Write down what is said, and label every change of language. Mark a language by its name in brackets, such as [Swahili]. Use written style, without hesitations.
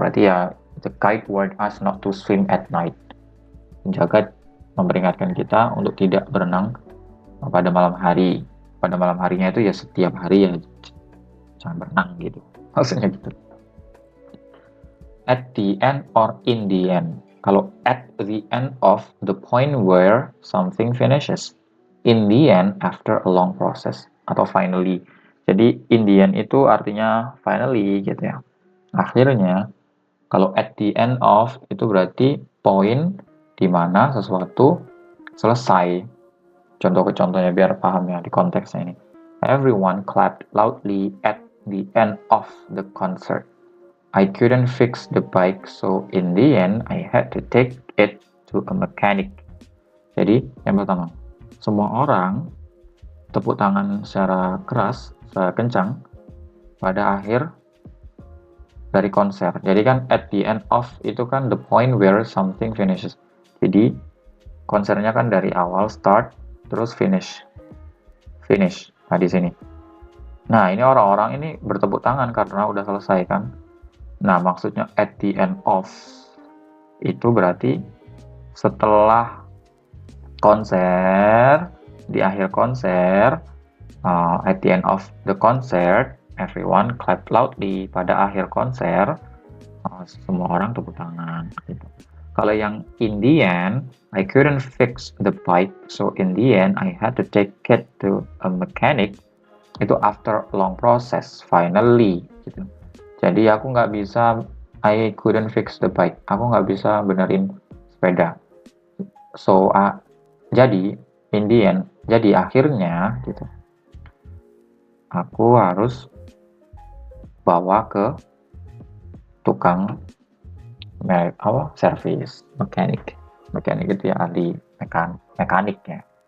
[Indonesian] Berarti ya, [English] the guide warned us not to swim at night. [Indonesian] Penjaga memperingatkan kita untuk tidak berenang pada malam hari. Pada malam harinya itu ya setiap hari ya jangan berenang gitu. Maksudnya gitu. [English] At the end or in the end. Kalau at the end of, the point where something finishes. In the end, after a long process. [Indonesian] Atau finally. Jadi [English] in the end [Indonesian] itu artinya finally gitu ya. Akhirnya. Kalau at the end of itu berarti poin di mana sesuatu selesai. Contohnya biar paham ya di konteksnya ini. [English] Everyone clapped loudly at the end of the concert. I couldn't fix the bike, so in the end I had to take it to a mechanic. [Indonesian] Jadi yang pertama, semua orang tepuk tangan secara keras, secara kencang pada akhir dari konser. Jadi kan [English] at the end of [Indonesian] itu kan [English] the point where something finishes. [Indonesian] Jadi konsernya kan dari awal start terus finish. Nah di sini. Nah ini orang-orang ini bertepuk tangan karena udah selesai kan. Nah maksudnya [English] at the end of [Indonesian] itu berarti setelah konser, di akhir konser, [English] at the end of the concert, everyone clap loudly. [Indonesian] Pada akhir konser, semua orang tepuk tangan. Gitu. Kalau yang [English] in the end, I couldn't fix the bike, so in the end I had to take it to a mechanic. Itu after a long process, finally. [Indonesian] Gitu. Jadi aku nggak bisa, [English] I couldn't fix the bike. [Indonesian] Aku nggak bisa benerin sepeda. So, jadi [English] in the end, [Indonesian] jadi akhirnya gitu. Aku harus bawa ke tukang servis, mekanik itu ya ahli mekanik ya.